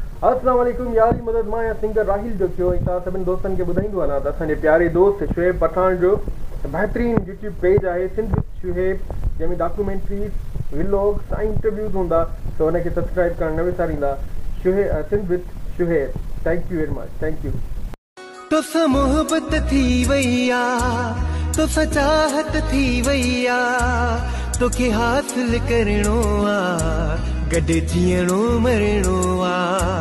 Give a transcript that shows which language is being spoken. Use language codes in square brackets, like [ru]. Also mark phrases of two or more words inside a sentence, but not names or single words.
[sd] السلام عليڪم، يار جي مدد مان آهيان سنگر راهيل جو ٿيو ۽ توهان سڀني دوستن کي ٻڌائيندو هلان ته اسان جي پياري دوست شعيب پٺاڻ جو بهترين YouTube پيج آهي سنڌ وٿ شعيب، جنهن ۾ ڊاڪيومينٽريز، ولاگز ۽ انٽرويوز هوندا، ته هن کي سبسڪرائيب ڪرڻ نه وساريندا. شعيب، ا، سنڌ وٿ شعيب. [en] Thank you very much. Thank you. [sd] توسان محبت ٿي وئي آ، توسان چاهت ٿي وئي آ، توکي حاصل ڪرڻو آ، گڏ جيئڻو مرڻو آ.